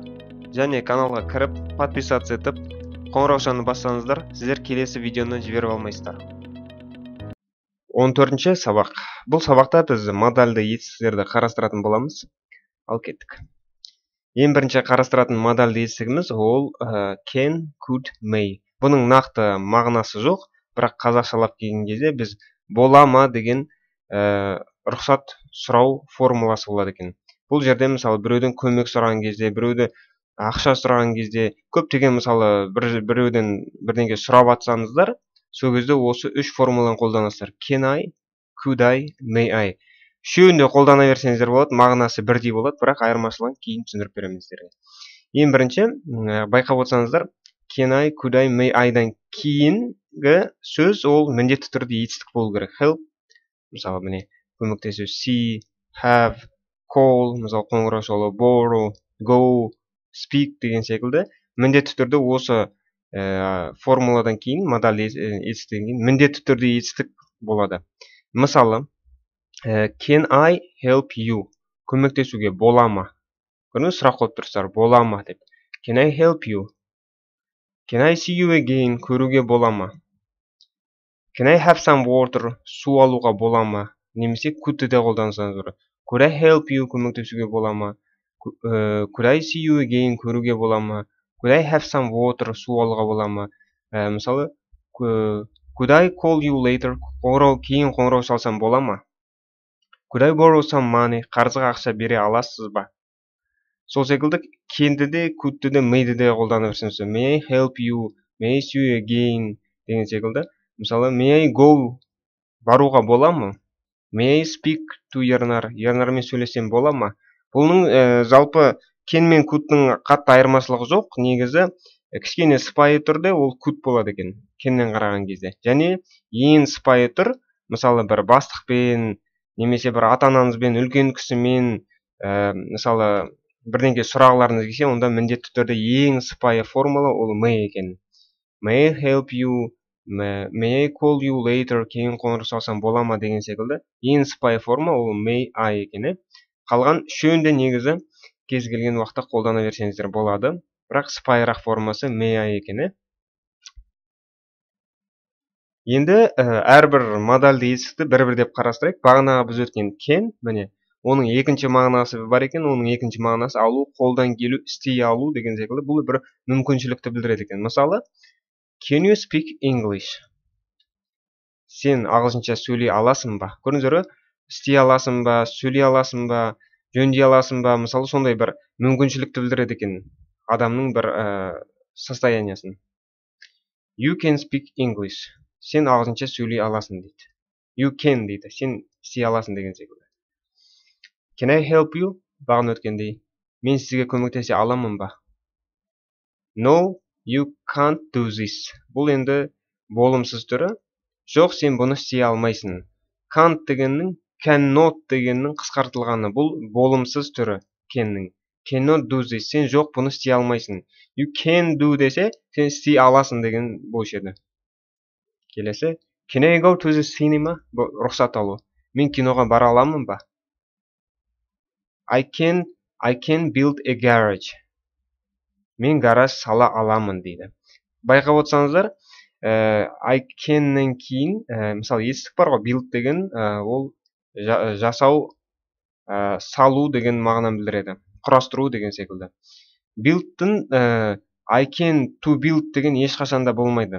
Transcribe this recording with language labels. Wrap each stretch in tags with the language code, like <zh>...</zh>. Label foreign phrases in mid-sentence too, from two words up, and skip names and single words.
<kk>Және каналға кіріп, подписаться етіп, қоңыраушаны бассаңыздар, сіздер келесі видеоны жіберіп алмайсыздар. 14-ші сабақ. Бұл сабақта біз модальді етістіктерді қарастыратын боламыз. Ал кеттік. Ең бірінші қарастыратын модальді етістігіміз ол</kk> <en>can, could, may.</en> <kk>Бұның нақты мағынасы жоқ, бірақ қазақшалап келген кезде біз бола ма деген рұқсат сұрау формуласы болады екен. Бұл жерде мысалы біреуден көмек сұраған кезде, біреуді ақша сұраған кезде, көптеген мысалы біреуден бірдеңе сұрап атсаңыздар, сол кезде осы үш формуланы қолданасыздар.</kk> <en>Can I, could I, may I.</en> <kk>Үшеуін де қолдана берсеңіздер болады, мағынасы бірдей болады, бірақ айырмашылығын кейін түсіндіріп беремін сіздерге. Ең бірінші, байқап отырсаңыздар,</kk> <en>can I, could I, may I-</en> <kk>дан кейінгі сөз ол міндетті түрде етістік болу керек. Help, мысалы міне көмектесу,</kk> <en>see, have, call,</en> <kk>мысалы қоңырау шалу,</kk> <en>borrow, go, speak</en> <kk>деген секілді міндетті түрде осы формуладан кейін, модаль етістіктен кейін міндетті түрде етістік болады. Мысалы,</kk> <en>can I help you?</en> <kk>Көмектесуге бола ма? Көріңіз, сұрақ қойып тұрсыздар, бола ма деп.</kk> <en>Can I help you? Can I see you again?</en> <kk>Көруге бола ма?</kk> <en>Can I have some water?</en> <kk>Су алуға бола ма? Немесе could де қолдансаңыз.</kk> <en>Could I help you?</en> <kk>Көмектесуге бола ма?</kk> <en>Could I see you again?</en> <kk>Көруге бола ма?</kk> <en>Could I have some water?</en> <kk>Су алуға бола ма? Мысалы,</kk> <en>could I call you later?</en> <kk>Кейін қоңырау шалсам бола ма?</kk> <en>Could I borrow some money?</en> <kk>Қарызға ақша бере аласыз ба? Сол секілді can'ді де, could'ді де, may'ді де қолдана берсеңіз.</kk> <en>May I help you? May I see you again?</en> <kk>Деген секілді. Мысалы,</kk> <en>may I go?</en> <kk>Баруға бола ма?</kk> <en>May I speak to Ернар?</en> <kk>Ернармен сөйлесем бола ма? Бұның жалпы can мен could'ның қатты айырмашылығы жоқ. Негізі кішкене сыпайы түрде ол could болады екен, can'нен қараған кезде. Және ең сыпайы түр, мысалы бір бастықпен, немесе бір ата-анаңызбен, үлкен кісімен, мысалы бірдеңе сұрағыларыңыз келсе, онда міндетті түрде ең сыпайы формула ол may екен.</kk> <en>May I help you? May I call you later?</en> <kk>Кейін қоңырау шалсам бола ма деген секілді. Ең сыпайы форма ол</kk> <en>may I</en> <kk>екен. Қалған үшеуін де негізі кез келген уақытта қолдана берсеңіздер болады. Бірақ сыпайырақ формасы</kk> <en>may I</en> <kk>екен. Енді әрбір модальді етістікті бір-бір деп қарастырайық. Бағанағы біз өткен can, міне, оның екінші мағынасы бар екен, оның екінші мағынасы алу, қолдан келу, істей алу деген секілді. Бұл бір мүмкіншілікті білдіреді екен. Мысалы,</kk> <en>can you speak English?</en> <kk>Сен ағылшынша сөйлей аласың ба? Көріңіздер, істей аласың ба, сөйлей аласың ба, жөндей аласың ба? Мысалы, сондай бір мүмкіншілікті білдіреді екен адамның бір состояниясын.</kk> <en>You can speak English.</en> <kk>Сен ағылшынша сөйлей аласың дейді.</kk> <en>You can дейді.</en> <kk>Сен істей аласың деген секілді.</kk> <en>Can I help you?</en> <kk>Бағын өткендей. Мен сізге көмектесе аламын ба?</kk> <en>No, you can't do this.</en> <kk>Бұл енді болымсыз түрі. Жоқ, сен бұны істей алмайсың. Can't дегеннің, cannot дегеннің қысқартылғаны. Бұл болымсыз түрі can'нің.</kk> <en>Cannot do this.</en> <kk>Сен жоқ, бұны істей алмайсың.</kk> <en>You can do</en> <kk>десе, сен істей аласың деген болушы еді. Келесі.</kk> <en>Can I go to the cinema?</en> <kk>Рұқсат алу. Мен киноға бара аламын ба?</kk> <en>I can build a garage.</en> <kk>Мен гараж сала аламын дейді. Байқап отырсаңыздар,</kk> <en>I can-</en> <kk>нен кейін, мысалы етістік бар ғой, build деген, ол жасау, салу деген мағынаны білдіреді. Құрастыру деген секілді. Build-тің</kk> <en>I can to build</en> <kk>деген ешқашанда болмайды.</kk>